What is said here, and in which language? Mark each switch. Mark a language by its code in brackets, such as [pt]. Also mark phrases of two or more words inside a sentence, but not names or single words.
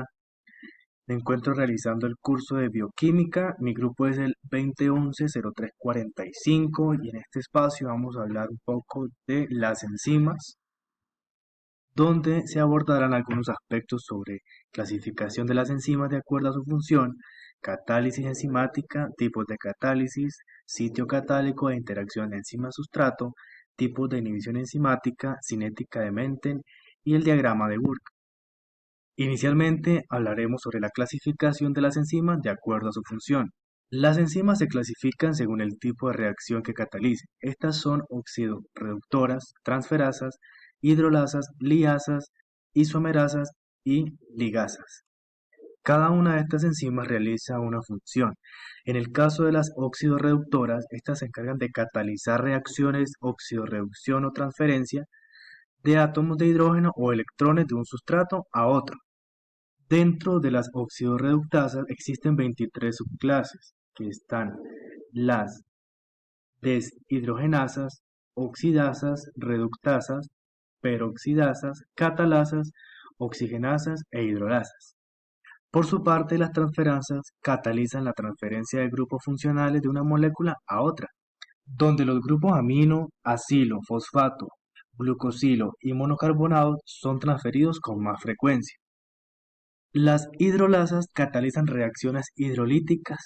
[es] Me encuentro realizando el curso de Bioquímica, mi grupo es el 2011-0345 y en este espacio vamos a hablar un poco de las enzimas, donde se abordarán algunos aspectos sobre clasificación de las enzimas de acuerdo a su función, catálisis enzimática, tipos de catálisis, sitio catálico e interacción enzima-sustrato, tipos de inhibición enzimática, cinética de Menten y el diagrama de Burke. Inicialmente hablaremos sobre la clasificación de las enzimas de acuerdo a su función. Las enzimas se clasifican según el tipo de reacción que catalice. Estas son oxidorreductoras, transferasas, hidrolasas, liasas, isomerasas y ligasas. Cada una de estas enzimas realiza una función. En el caso de las oxidorreductoras, estas se encargan de catalizar reacciones oxidorreducción o transferencia de átomos de hidrógeno o electrones de un sustrato a otro. Dentro de las oxidorreductasas existen 23 subclases, que están las deshidrogenasas, oxidasas, reductasas, peroxidasas, catalasas, oxigenasas e hidrolasas. Por su parte, las transferasas catalizan la transferencia de grupos funcionales de una molécula a otra, donde los grupos amino, acilo, fosfato, glucosilo y monocarbonato son transferidos con más frecuencia. Las hidrolasas catalizan reacciones hidrolíticas.